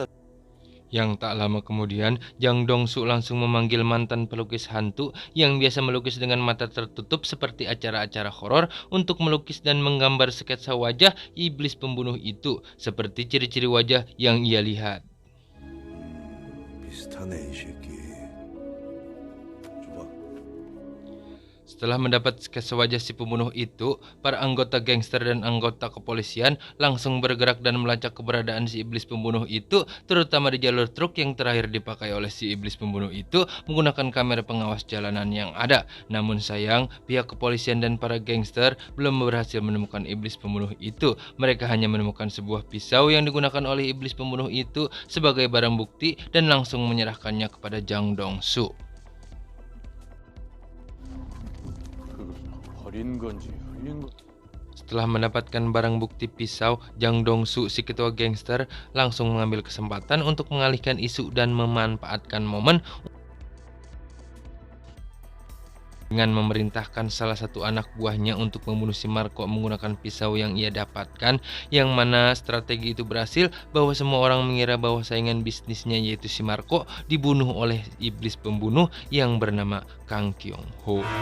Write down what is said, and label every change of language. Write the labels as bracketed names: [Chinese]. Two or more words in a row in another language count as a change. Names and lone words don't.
[Indonesian] Yang tak lama kemudian, Jang Dong-su langsung memanggil mantan pelukis hantu yang biasa melukis dengan mata tertutup seperti acara-acara horor untuk melukis dan menggambar sketsa wajah iblis pembunuh itu seperti ciri-ciri wajah yang ia lihat. [Korean] 비슷하네 이 새끼. 줘봐. [Indonesian] Setelah mendapat sketsa wajah si pembunuh itu, para anggota gangster dan anggota kepolisian langsung bergerak dan melacak keberadaan si iblis pembunuh itu, terutama di jalur truk yang terakhir dipakai oleh si iblis pembunuh itu menggunakan kamera pengawas jalanan yang ada. Namun sayang, pihak kepolisian dan para gangster belum berhasil menemukan iblis pembunuh itu. Mereka hanya menemukan sebuah pisau yang digunakan oleh iblis pembunuh itu sebagai barang bukti dan langsung menyerahkannya kepada Jang Dong-su. [Korean] 버린 건지 흘린 건. [Indonesian] Setelah mendapatkan barang bukti pisau, Jang Dong-su, si ketua gangster, langsung mengambil kesempatan untuk mengalihkan isu dan memanfaatkan momen dengan memerintahkan salah satu anak buahnya untuk membunuh si Marco menggunakan pisau yang ia dapatkan, yang mana strategi itu berhasil bahwa semua orang mengira bahwa saingan bisnisnya yaitu si Marco dibunuh oleh iblis pembunuh yang bernama Kang Kyung-ho.